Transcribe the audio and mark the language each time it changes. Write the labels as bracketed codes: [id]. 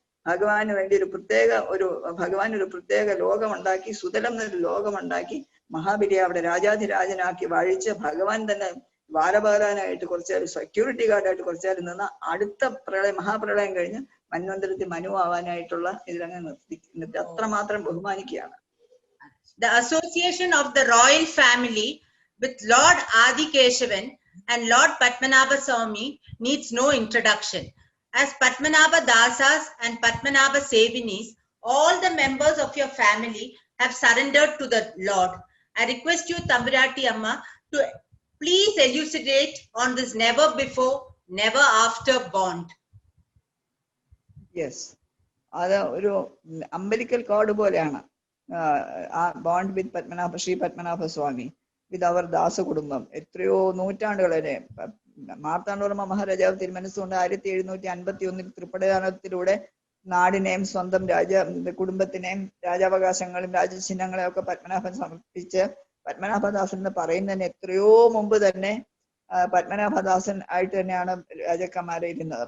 [ml] ഭഗവാന് വേണ്ടി ഭഗവാൻ ഒരു പ്രത്യേക ലോകമുണ്ടാക്കി, സുതലം എന്നൊരു ലോകമുണ്ടാക്കി മഹാബലിയെ അവിടെ രാജാധിരാജനാക്കി വാഴിച്ച് ഭഗവാൻ തന്നെ വാരപാലാനായിട്ട് കുറച്ചുകാർ സെക്യൂരിറ്റി ഗാർഡായിട്ട് കുറച്ചുകാർ നിന്ന് അടുത്ത മഹാപ്രളയം കഴിഞ്ഞ് മന്വന്തരത്തിൽ മനു ആവാനായിട്ടുള്ള ഇതിലങ്ങ് നിർത്തി അത്രമാത്രം ബഹുമാനിക്കുകയാണ്. [en] The association of the royal family with Lord Adikeshavan and Lord Padmanabha Swami needs no introduction. As Padmanabha Dasas and Padmanabha Sevinis, all the members of your family have surrendered to the Lord. I request you, Thambirati Amma, to please elucidate on this never before, never after bond. [ml] Yes, അത് ഒരു umbilical code പോലെയാണ്. ആ [en] bond with [ml] Shri Padmanabha സ്വാമി [en] with അവർ [ml] ദാസ കുടുംബം. എത്രയോ നൂറ്റാണ്ടുകൾ വരെ മാർത്താണ്ഡവർമ്മ മഹാരാജാവ് തിരുമനസ്സുകൊണ്ട് 1751 തൃപ്പടയാനത്തിലൂടെ നാടിനെയും സ്വന്തം കുടുംബത്തിനെയും രാജാവകാശങ്ങളും രാജചിഹ്നങ്ങളെയും ഒക്കെ പത്മനാഭൻ സമർപ്പിച്ച് പത്മനാഭദാസൻ എന്ന് പറയുന്നതിന് എത്രയോ മുമ്പ് തന്നെ പത്മനാഭദാസൻ ആയിട്ട് തന്നെയാണ് രാജാക്കന്മാരെ ഇരുന്നത്.